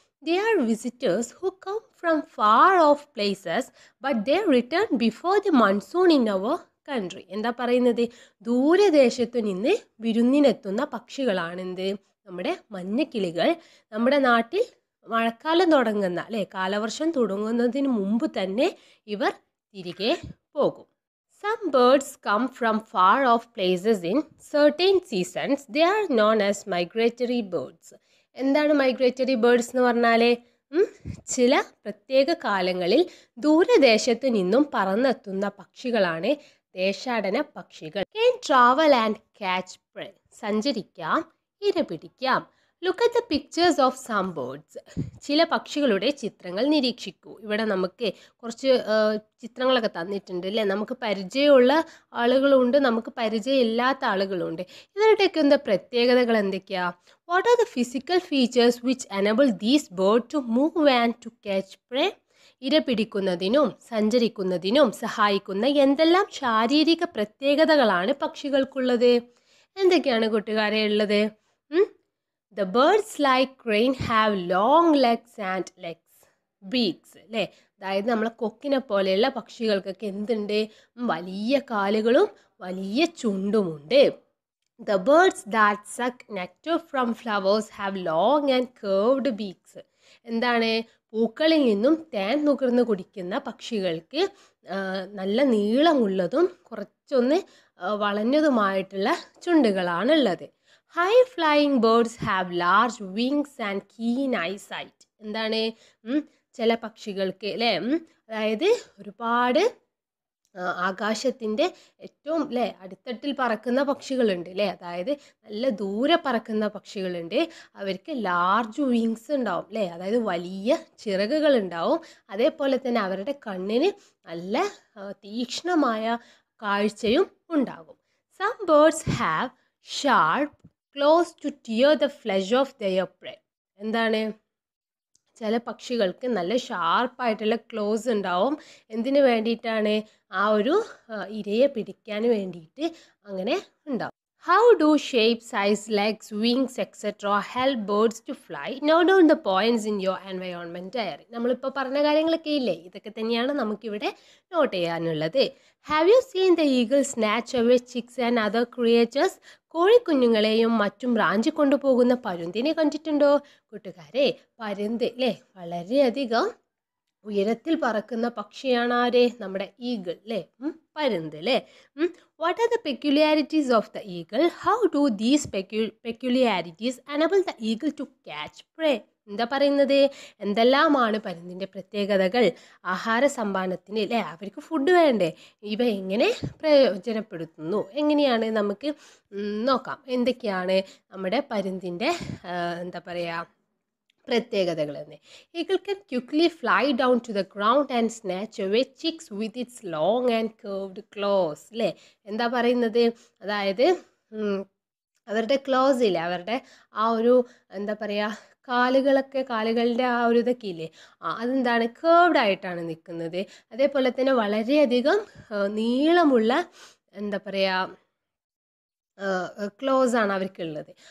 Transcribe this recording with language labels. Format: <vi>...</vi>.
<en>They are visitors who come from far off places but they return before the monsoon in our country.</en> <ml>എന്താ പറയുന്നത്? ദൂരദേശത്തു നിന്ന് വിരുന്നിനെത്തുന്ന പക്ഷികളാണെന്ത്? നമ്മുടെ മഞ്ഞക്കിളികൾ. നമ്മുടെ നാട്ടിൽ മഴക്കാലം തുടങ്ങുന്ന അല്ലേ, കാലവർഷം തുടങ്ങുന്നതിന് മുമ്പ് തന്നെ ഇവർ തിരികെ പോകും.</ml> <en>Some birds come from far off places in certain seasons. They are known as migratory birds.</en> <ml>എന്താണ് മൈഗ്രേറ്ററി ബേർഡ്സ് എന്ന് പറഞ്ഞാൽ? ചില പ്രത്യേക കാലങ്ങളിൽ ദൂരദേശത്തു നിന്നും പറന്നെത്തുന്ന പക്ഷികളാണ് ദേശാടന പക്ഷികൾ.</ml> <en>Can travel and catch prey.</en> <ml>സഞ്ചരിക്കാം, ഇര പിടിക്കാം.</ml> <en>Look at the pictures of some birds.</en> <ml>ചില പക്ഷികളുടെ ചിത്രങ്ങൾ നിരീക്ഷിക്കൂ. ഇവിടെ നമുക്ക് കുറച്ച് ചിത്രങ്ങളൊക്കെ തന്നിട്ടുണ്ട് അല്ലേ? നമുക്ക് പരിചയമുള്ള ആളുകളുണ്ട്, നമുക്ക് പരിചയമില്ലാത്ത ആളുകളുണ്ട്. ഇവരുടെയൊക്കെ എന്താ പ്രത്യേകതകൾ എന്തൊക്കെയാ?</ml> <en>What are the physical features which enable these birds to move and to catch prey?</en> <ml>ഇര പിടിക്കുന്നതിനും സഞ്ചരിക്കുന്നതിനും സഹായിക്കുന്ന എന്തെല്ലാം ശാരീരിക പ്രത്യേകതകളാണ് പക്ഷികൾക്കുള്ളത്? എന്തൊക്കെയാണ് കൂട്ടുകാരെ ഉള്ളത്?</ml> <en>The birds like crane have long legs and beaks.</en> <ml>അല്ലേ? അതായത് നമ്മളെ കൊക്കിനെ പോലെയുള്ള പക്ഷികൾക്കൊക്കെ എന്തുണ്ട്? വലിയ കാലുകളും വലിയ ചുണ്ടുമുണ്ട്.</ml> <en>The birds that suck nectar from flowers have long and curved beaks.</en> <ml>എന്താണ്? പൂക്കളിൽ നിന്നും തേൻ നുകർന്ന് കുടിക്കുന്ന പക്ഷികൾക്ക് നല്ല നീളമുള്ളതും കുറച്ചൊന്ന് വളഞ്ഞതുമായിട്ടുള്ള ചുണ്ടുകളാണുള്ളത്.</ml> <en>High flying birds have large wings and keen eyesight.</en> <ml>എന്താണ്? ചില പക്ഷികൾക്ക് അല്ലേ, അതായത് ഒരുപാട് ആകാശത്തിൻ്റെ ഏറ്റവും അല്ലേ അടിത്തട്ടിൽ പറക്കുന്ന പക്ഷികളുണ്ട് അല്ലേ, അതായത് നല്ല ദൂരെ പറക്കുന്ന പക്ഷികളുണ്ട്. അവർക്ക് ലാർജ് വിങ്സ് ഉണ്ടാവും അല്ലേ, അതായത് വലിയ ചിറകുകൾ ഉണ്ടാവും. അതേപോലെ തന്നെ അവരുടെ കണ്ണിന് നല്ല തീക്ഷ്ണമായ കാഴ്ചയും ഉണ്ടാകും.</ml> <en>Some birds have sharp claws to tear the flesh of their prey.</en> <ml>എന്താണ്? ചില പക്ഷികൾക്ക് നല്ല ഷാർപ്പായിട്ടുള്ള ക്ലോസ് ഉണ്ടാവും. എന്തിനു വേണ്ടിയിട്ടാണ്? ആ ഒരു ഇരയെ പിടിക്കാൻ വേണ്ടിയിട്ട് അങ്ങനെ ഉണ്ടാവും.</ml> <en>How do shape, size, legs, wings, etc. help birds to fly? Note down the points in your environment diary.</en> <ml>നമ്മളിപ്പോൾ പറഞ്ഞ കാര്യങ്ങളൊക്കെ ഇല്ലേ, ഇതൊക്കെ തന്നെയാണ് നമുക്കിവിടെ നോട്ട് ചെയ്യാനുള്ളത്.</ml> <en>Have you seen the eagle snatch away chicks and other creatures?</en> <ml>കോഴിക്കുഞ്ഞുങ്ങളെയും മറ്റും റാഞ്ചി കൊണ്ടുപോകുന്ന പരുന്തിനെ കണ്ടിട്ടുണ്ടോ? കൂട്ടുകാരെ, പരുന്ത് അല്ലേ വളരെയധികം ഉയരത്തിൽ പറക്കുന്ന പക്ഷിയാണ് ആര്? നമ്മുടെ ഈഗിൾ അല്ലേ, പരുന്ത് അല്ലേ.</ml> <en>What are the peculiarities of the eagle? How do these peculiarities enable the eagle to catch prey?</en> <ml>എന്താ പറയുന്നത്? എന്തെല്ലാമാണ് പരുന്തിൻ്റെ പ്രത്യേകതകൾ? ആഹാര സമ്പാദനത്തിന് അല്ലേ, അവർക്ക് ഫുഡ് വേണ്ടേ, ഇവ എങ്ങനെ പ്രയോജനപ്പെടുത്തുന്നു? എങ്ങനെയാണ് നമുക്ക് നോക്കാം. എന്തൊക്കെയാണ് നമ്മുടെ പരുന്തിൻ്റെ എന്താ പറയുക പ്രത്യേകതകൾ എന്ന്.</ml> <en>Eagle can quickly fly down to the ground and snatch away chicks with its long and curved claws.</en> <ml>അല്ലേ? എന്താ പറയുന്നത്? അതായത് അവരുടെ ക്ലോസ് ഇല്ലേ, അവരുടെ ആ ഒരു എന്താ പറയുക കാലുകളുടെ ആ ഒരു ഇതൊക്കെ ഇല്ലേ, അതെന്താണ്? കേർവ്ഡ് ആയിട്ടാണ് നിൽക്കുന്നത്. അതേപോലെ തന്നെ വളരെയധികം നീളമുള്ള എന്താ പറയുക ക്ലോസ് ആണ് അവർക്കുള്ളത്.</ml>